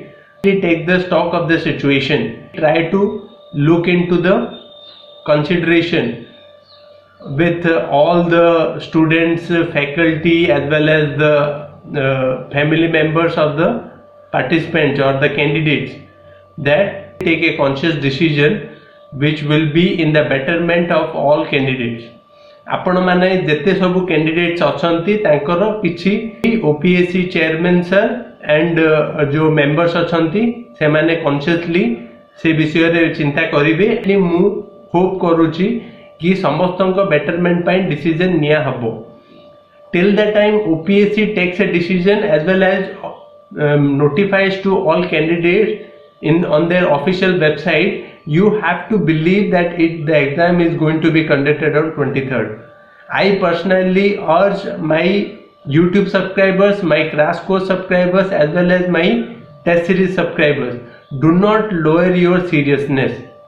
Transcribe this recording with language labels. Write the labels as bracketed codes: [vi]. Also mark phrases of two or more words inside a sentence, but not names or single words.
[en] We take the stock of the situation, try to look into the consideration with all the students, faculty as well as the family members of the participants or the candidates, that take a conscious decision which will be in the betterment of all candidates. [or] ଆପଣ ମାନେ ଯେତେ ସବୁ କ୍ୟାଣ୍ଡିଡେଟ୍ସ ଅଛନ୍ତି ତାଙ୍କର କିଛି ଓପିଏସସି [en] chairman sir [or] ଏଣ୍ଡ ଯୋ ମେମ୍ବର୍ସ ଅଛନ୍ତି ସେ ମାନେ କନସିଏସଲି ସେ ବିଷୟ ରେ ଚିନ୍ତା କରିବେ। ମୁଁ ହୋପ କରୁଛି କି ସମସ୍ତଙ୍କ ବେଟରମେଣ୍ଟ ପାଇଁ ଡିସିଜନ ନିଆ ହେବ। [en] till the time OPSC takes a decision as well as notifies to all candidates on their official website, you have to believe that the exam is going to be conducted on 23rd. I personally urge my YouTube subscribers, my crash course subscribers as well as my test series subscribers, do not lower your seriousness.